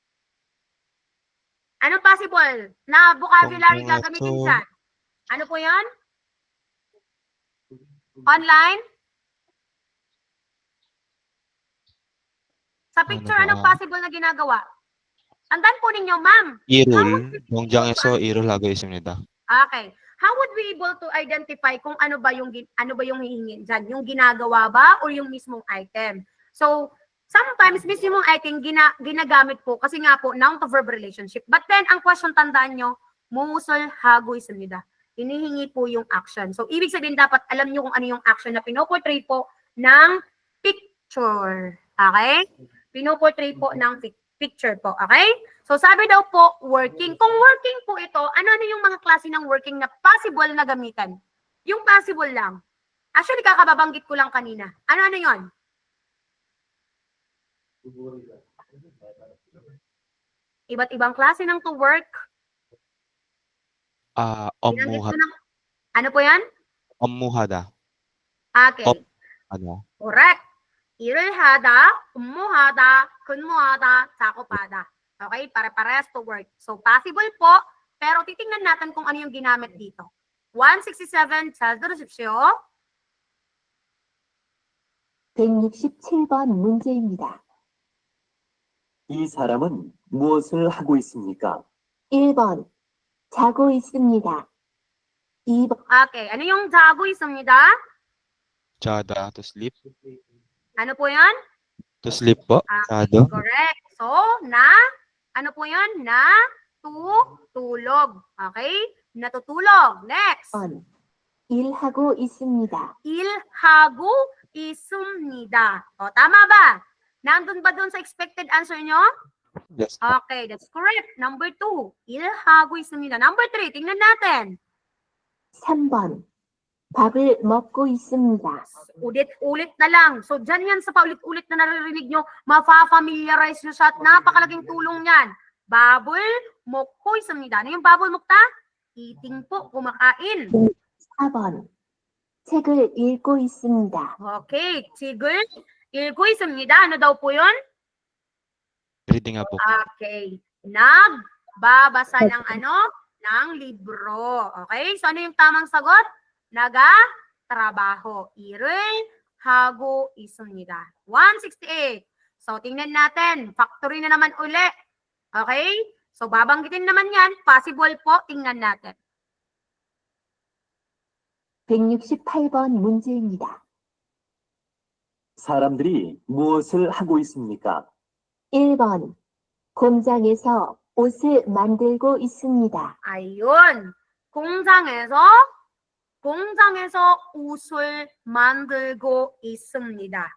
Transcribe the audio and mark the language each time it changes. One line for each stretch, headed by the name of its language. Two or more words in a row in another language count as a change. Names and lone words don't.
Filipino: Anong possible na vocabulary Tungtungan gagamitin to. dyan? Ano po yan? Online? Sa picture, Ano ba? anong possible na ginagawa? Tandaan po ninyo, ma'am.
Korean: 이를 농장에서 일을 하고 있습니다.
English: Okay. How would we able to identify
Filipino: kung ano ba yung hihingin dyan? Yung ginagawa ba or yung mismong item? So, sometimes mismong item ginagamit po kasi nga po
English: noun to verb relationship. But then
Filipino: ang question tandaan nyo,
Korean: 무엇을 하고 있습니다.
Filipino: Hinihingi po yung action. So, ibig sabihin dapat alam nyo kung ano yung action na pinoportray po ng picture. Okay? Pinoportray po ng picture po. Okay? So, sabi daw po, working. Kung working po ito, ano yung mga klase ng working na possible na gamitan? Yung possible lang. Actually, kakababanggit ko lang kanina. Ano yon? Iba't ibang klase ng
English: to work.
Filipino: Binanggit ko
Korean: 업무하다.
Filipino: ng, ano po yan?
Korean: 업무하다.
Filipino: Okay.
Korean: 하다.
Filipino: Correct.
Korean: 일을 하다, 근무하다, 근무하다, 작업하다.
Filipino: Okay? Pare-parehas
English: to work.
Filipino: So, possible po, pero titingnan natin kung ano yung ginamit dito. 167,
Korean: 잘 들으십시오. 167번 문제입니다. 이 사람은 무엇을 하고 있습니까? 1번. 자고 있습니다. 2번.
Filipino: Okay. Ano yung 자고 있습니다?
Korean: 자다.
English: To sleep.
Filipino: Ano po yan?
English: To sleep
Filipino: po. Okay,
Korean: 자다.
Filipino: correct. So, ano po yan? Tulog. Okay? Natutulog. Next.
Korean: 일하고 있습니다. 일하고 있습니다.
Filipino: O, tama ba? Nandun ba dun sa expected answer nyo? Yes.
English: Okay, that's correct. Number 2,
Korean: 일하고 있습니다.
Filipino: Number 3, tingnan natin.
Korean: 3번. 밥을 먹고 있습니다.
Filipino: Ulit-ulit na lang. So, dyan yan sa paulit-ulit na naririnig nyo, mapafamiliarize nyo siya at napakalaking tulong yan.
Korean: Babul 먹고 있습니다.
Filipino: Ano yung
Korean: 밥을 먹다?
Filipino: Eating po, kumakain.
Korean: 4번. 책을 읽고 있습니다. Okay, 책을 읽고 있습니다.
Filipino: Ano daw po yun?
English: Reading a book.
Filipino: Okay. Nagbabasa ng ng libro. Okay? So, ano yung tamang sagot? Nagatrabaho.
Korean: 일을 하고 있습니다. 168.
Filipino: So, tingnan natin. Factory na naman uli. Okay? So, babanggitin naman yan. Possible po. Tingnan natin.
Korean: 168번 문제입니다. 사람들이 무엇을 하고 있습니까? 1번. 공장에서 옷을 만들고 있습니다.
Filipino: ayun.
Korean: 공장에서 옷을 만들고 있습니다.